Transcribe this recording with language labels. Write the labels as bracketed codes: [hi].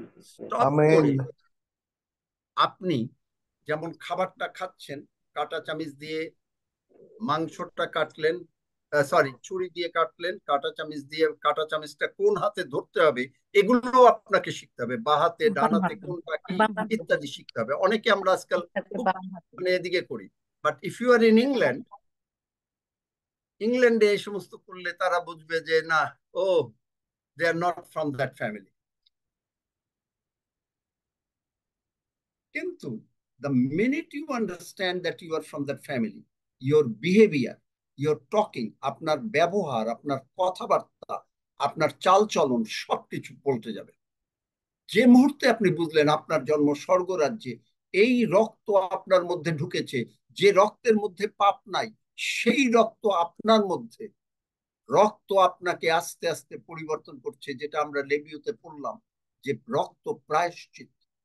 [bn] Stop করে আপনি যেমন খাবারটা খাচ্ছেন, কাঁটা চামিচ দিয়ে মাংসটা কাটলেন, সরি ছুরি দিয়ে কাটলেন, কাঁটা চামিচ দিয়ে কাঁটা চামিচটা কোন হাতে ধরতে হবে এগুলো আপনাকে শিখতে হবে, বা হাতে ডান হাতে কোনটা কি ইত্যাদি শিখতে হবে। অনেকে আমরা আজকাল খুব মানে এদিকে করি, [en] but if you are in England, [bn] ইংল্যান্ডে এই সমস্ত করলে তারা বুঝবে যে না, [en] Oh they are not from that family. [bn] কিন্তু [en] the minute you understand that you are from that family, your behavior, your talking, [bn] আপনার ব্যবহার, আপনার কথাবার্তা, আপনার চালচলন সবকিছু পাল্টে যাবে। যে মুহূর্তে আপনি বুঝলেন আপনার জন্ম স্বর্গরাজ্যে, এই রক্ত আপনার মধ্যে ঢুকেছে, যে রক্তের মধ্যে পাপ নাই, সেই রক্ত আপনার মধ্যে, রক্ত আপনাকে আস্তে আস্তে পরিবর্তন করছে, যেটা আমরা লেবীয়তে পড়লাম যে রক্ত প্রায়শ্চিত্ত।